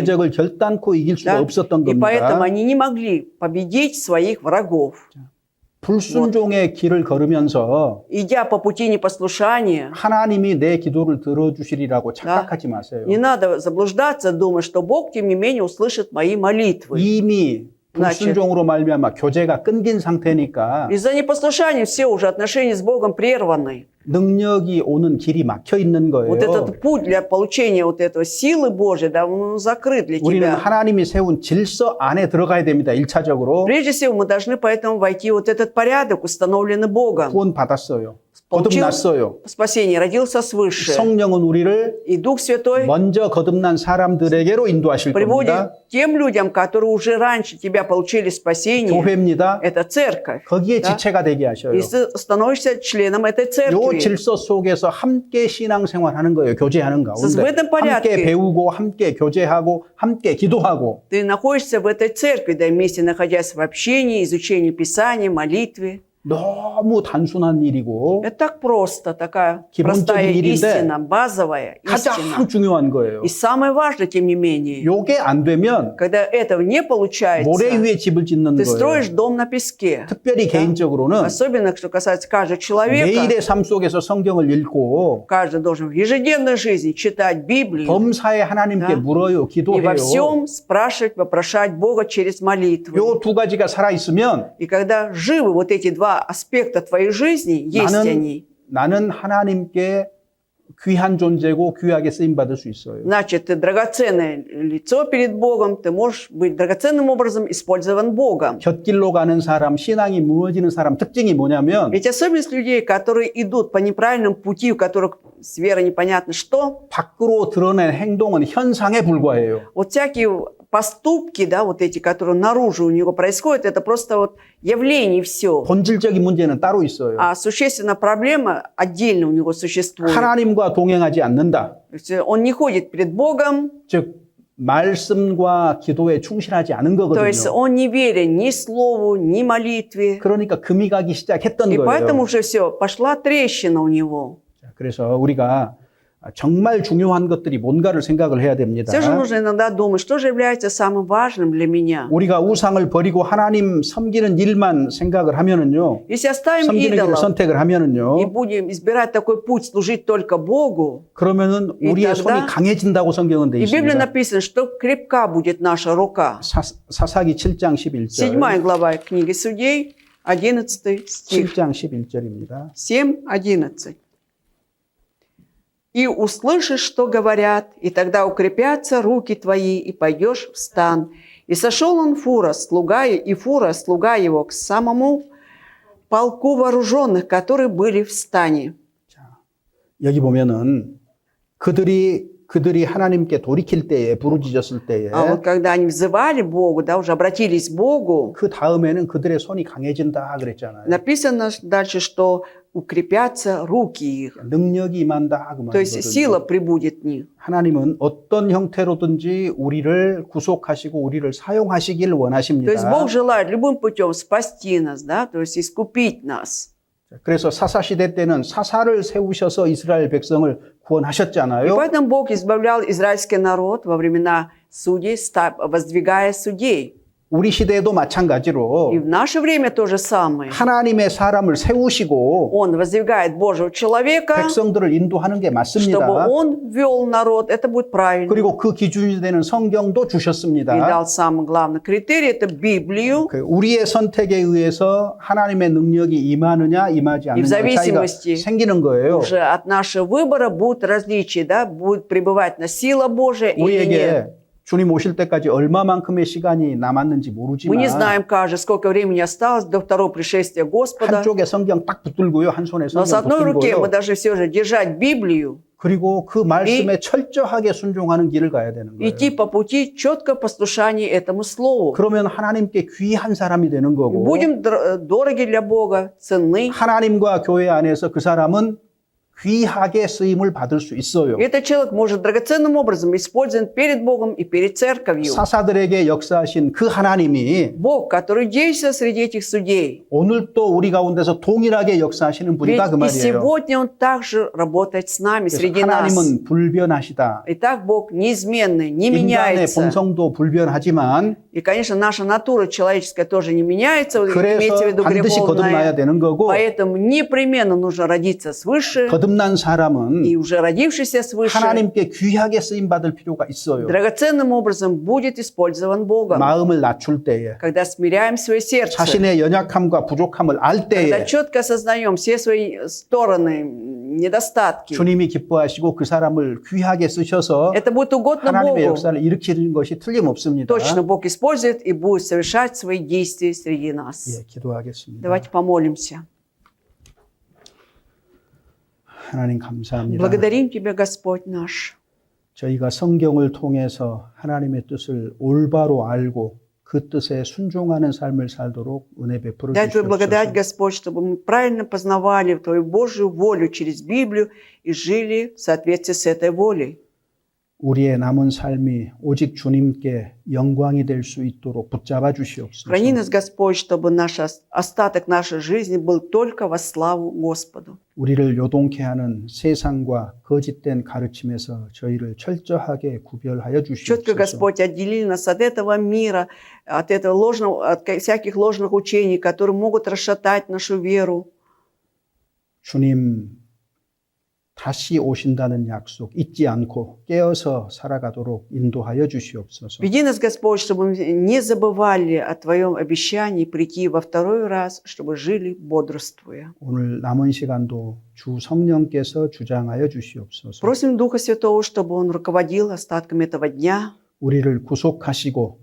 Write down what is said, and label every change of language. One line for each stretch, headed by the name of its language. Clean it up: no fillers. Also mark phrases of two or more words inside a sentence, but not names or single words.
Korean: 대적을 결단코 이길 수가
Russian: Да?
Korean: 없었던
Russian: И поэтому
Korean: 겁니다.
Russian: они не могли победить своих врагов.
Korean: 불순종의 길을 걸으면서
Russian: Идя по пути непослушания,
Korean: 하나님이 내 기도를 들어주시리라고 착각하지 마세요.
Russian: не надо заблуждаться, думая, что Бог, тем не менее, услышит мои молитвы.
Korean: 이미 불순종으로 말미암아 교제가 끊긴 상태니까
Russian: Из-за непослушания все уже отношения с Богом прерваны.
Korean: 능력이 오는 길이 막혀 있는 거예요.
Russian: Вот этот путь для получения вот этого силы Божьей, да, он закрыт для
Korean: 우리는
Russian: тебя.
Korean: 하나님이 세운 질서 안에 들어가야 됩니다. 1차적으로.
Russian: Прежде всего, мы должны поэтому войти в вот этот порядок, установленный Богом.
Korean: 구원 받았어요.
Russian: Получил
Korean: 거듭났어요.
Russian: спасение, родился свыше.
Korean: 성령은 우리를
Russian: И Дух Святой
Korean: 먼저 거듭난 사람들에게로 인도하실
Russian: приводит
Korean: 겁니다.
Russian: тем людям, которые уже раньше тебя получили спасение.
Korean: 교회입니다.
Russian: Это церковь.
Korean: 거기에
Russian: Да?
Korean: 지체가 되게 하셔요.
Russian: И ты становишься членом этой
Korean: 요
Russian: церкви.
Korean: 질서 속에서 함께 신앙생활하는 거예요. 교제하는
Russian: в
Korean: 가운데.
Russian: этом порядке.
Korean: 함께 배우고 함께 교제하고 함께 기도하고.
Russian: Ты находишься в этой церкви, да, вместе находясь в общении, изучении Писания, молитве.
Korean: 너무 단순한 일이고
Russian: Это так просто, такая
Korean: 기본적인
Russian: простая
Korean: 일인데
Russian: истина, базовая истина.
Korean: 가장 중요한 거예요.
Russian: И самое важное, тем не менее,
Korean: 요게 안 되면
Russian: когда этого не получается,
Korean: 모래 위에 집을 짓는
Russian: ты
Korean: 거예요.
Russian: строишь дом на песке.
Korean: 특별히 개인적으로는
Russian: Особенно, что касается каждого человека,
Korean: 매일의 삶 속에서 성경을 읽고
Russian: каждый должен в ежедневной жизни читать Библию
Korean: 범사에 하나님께
Russian: Да.
Korean: 물어요.
Russian: и во
Korean: 기도해요.
Russian: всем спрашивать, вопрошать Бога через молитву.
Korean: 요 두 가지가 살아있으면
Russian: И когда живы вот эти два аспекта твоей жизни, есть они,
Korean: 나는 하나님께 귀한 존재고 귀하게 쓰임받을 수 있어요.
Russian: значит, ты драгоценное лицо перед Богом, ты можешь быть драгоценным образом использован Богом.
Korean: 곁길로 가는 사람, 신앙이 무너지는 사람 특징이 뭐냐면
Russian: Ведь особенность людей, которые идут по неправильному пути, у которых с верой непонятно что,
Korean: 밖으로 드러낸 행동은 현상에 불과해요.
Russian: вот всякие поступки, да, вот эти, которые наружу у него происходят, это просто вот явление и все.
Korean: 본질적인 문제는 따로 있어요.
Russian: А существенная проблема отдельно у него существует.
Korean: 하나님과 동행하지 않는다.
Russian: То есть он не ходит перед Богом,
Korean: 즉 말씀과 기도에 충실하지 않은
Russian: то есть
Korean: 거거든요.
Russian: он не верен ни слову, ни молитве.
Korean: 그러니까 금이 가기 시작했던
Russian: И поэтому
Korean: 거예요.
Russian: уже все, пошла трещина у него.
Korean: 자, 그래서 우리가 정말 중요한 것들이 뭔가를 생각을 해야 됩니다.
Russian: Все же нужно иногда думать, что же является самым важным для меня.
Korean: 우리가 우상을 버리고 하나님 섬기는 일만 생각을 하면은요.
Russian: Если оставим
Korean: 섬기는 길을
Russian: идолов
Korean: 선택을
Russian: и
Korean: 하면은요.
Russian: будем избирать такой путь, служить только Богу,
Korean: 그러면은 우리의
Russian: тогда-
Korean: 손이 강해진다고 성경은 돼
Russian: и в Библии
Korean: 있습니다.
Russian: написано, что крепка будет наша рука.
Korean: 사사기 7장 11절.
Russian: 7 глава книги Судей, 11 стих.
Korean: 7장 11절입니다.
Russian: 7:11. «И услышишь, что говорят, и тогда укрепятся руки твои, и пойдешь в стан. И сошел он Фура, слуга его, к самому полку вооруженных, которые были в стане».
Korean: 여기 보면은 그들이 하나님께 돌이킬 때에 부르짖었을 때에
Russian: А вот когда они взывали Богу, да, уже обратились к Богу,
Korean: 그 다음에는 그들의 손이 강해진다 그랬잖아요.
Russian: написано дальше, что укрепятся руки их.
Korean: 능력이 임한다 그
Russian: То есть сила
Korean: 말이거든요.
Russian: прибудет в них.
Korean: 하나님은 어떤 형태로든지 우리를 구속하시고 우리를 사용하시길
Russian: То есть
Korean: 원하십니다.
Russian: Бог желает любым путем спасти нас, да, то есть искупить нас.
Korean: 그래서 사사 시대 때는 사사를 세우셔서 이스라엘 백성을
Russian: И
Korean: 구원하셨잖아요.
Russian: поэтому Бог избавлял израильский народ во времена судей, воздвигая судей.
Korean: 우리 시대에도 마찬가지로
Russian: И в наше время то же самое.
Korean: 하나님의 사람을 세우시고
Russian: Он воздвигает Божьего человека,
Korean: 백성들을 인도하는 게
Russian: чтобы
Korean: 맞습니다.
Russian: он вел народ. Это будет правильно.
Korean: 그리고 그 기준이 되는 성경도
Russian: И
Korean: 주셨습니다.
Russian: дал самый главный критерий, это Библию.
Korean: 그 우리의 선택에 의해서 하나님의 능력이 임하느냐 임하지 않느냐 차이가
Russian: зависимости
Korean: 생기는 거예요.
Russian: Уже от нашего выбора будут различия, да, будет пребывать на сила Божия или нет.
Korean: 우리에게 주님 오실 때까지 얼마만큼의 시간이 남았는지
Russian: Мы не
Korean: 모르지만
Russian: знаем, каждый, сколько времени осталось до второго пришествия Господа.
Korean: 한쪽에 성경 딱 붙들고요. 한 손에
Russian: Но с
Korean: 성경
Russian: одной руки мы
Korean: 붙들고요.
Russian: должны все же держать Библию,
Korean: 그리고 그 말씀에 철저하게 순종하는 길을 가야 되는 거예요.
Russian: идти по пути четко послушания этому слову.
Korean: 그러면 하나님께 귀한 사람이 되는 거고
Russian: Будем дороги для Бога, ценны.
Korean: 하나님과 교회 안에서 그 사람은 귀하게 쓰임을 받을 수 있어요.
Russian: И этот человек может драгоценным образом использован перед Богом и перед церковью.
Korean: 사사들에게 역사하신 그 하나님이
Russian: Бог, который действует среди этих судей.
Korean: 오늘 또 우리 가운데서 동일하게 역사하시는
Russian: Ведь
Korean: 분이다 그
Russian: и
Korean: 말이에요.
Russian: сегодня Он также работает с нами,
Korean: 그래서
Russian: среди нас.
Korean: 하나님은 불변하시다.
Russian: Итак, Бог неизменный, не
Korean: 인간의
Russian: меняется.
Korean: 본성도 불변하지만
Russian: И, конечно, наша натура человеческая тоже не меняется, вот имеется в
Korean: 그래서
Russian: виду
Korean: 반드시 거듭나야
Russian: греховная.
Korean: 되는 거고
Russian: Поэтому непременно нужно родиться свыше,
Korean: 거듭난 사람은
Russian: и уже родившийся свыше
Korean: 하나님께 귀하게 쓰임 받을 필요가 있어요.
Russian: драгоценным образом будет использован Богом.
Korean: 마음을 낮출 때에
Russian: Когда смиряем свое сердце,
Korean: 자신의 연약함과 부족함을 알
Russian: когда
Korean: 때에
Russian: четко осознаем все свои стороны недостатки.
Korean: 주님이 기뻐하시고 그 사람을 귀하게 쓰셔서
Russian: Это будет угодно
Korean: 하나님의
Russian: Богу.
Korean: 역사를 일으키는 것이 틀림없습니다.
Russian: Точно Бог использует и будет совершать свои действия среди нас.
Korean: 예, 기도하겠습니다.
Russian: Давайте помолимся.
Korean: 하나님 감사합니다.
Russian: Благодарим Тебя, Господь наш.
Korean: 저희가 성경을 통해서 하나님의 뜻을 올바로 알고 그 뜻에 순종하는 삶을 살도록 은혜 베풀어
Russian: Дай Твою благодать,
Korean: 주시옵소서.
Russian: Господь, чтобы мы правильно познавали Твою Божью волю через Библию и жили в соответствии с этой волей.
Korean: 우리의 남은 삶이 오직 주님께 영광이 될 수 있도록 붙잡아 주시옵소서.
Russian: Храни нас, Господь, чтобы наш остаток нашей жизни был только во славу Господу.
Korean: 우리를 요동케 하는 세상과 거짓된 가르침에서 저희를 철저하게 구별하여
Russian: Четко,
Korean: 주시옵소서.
Russian: Господь, отдели нас от этого мира, от этого ложного, от всяких ложных учений, которые могут расшатать нашу веру.
Korean: 주님 다시 오신다는 약속 잊지 않고 깨어서 살아가도록 인도하여 주시옵소서.
Russian: Веди нас, Господь, чтобы мы не забывали о Твоем обещании прийти во второй раз, чтобы жили бодрствуя.
Korean: 오늘 남은 시간도 주 성령께서 주장하여 주시옵소서.
Russian: Просим Духа Святого, чтобы Он руководил остатками этого дня
Korean: 우리를 구속하시고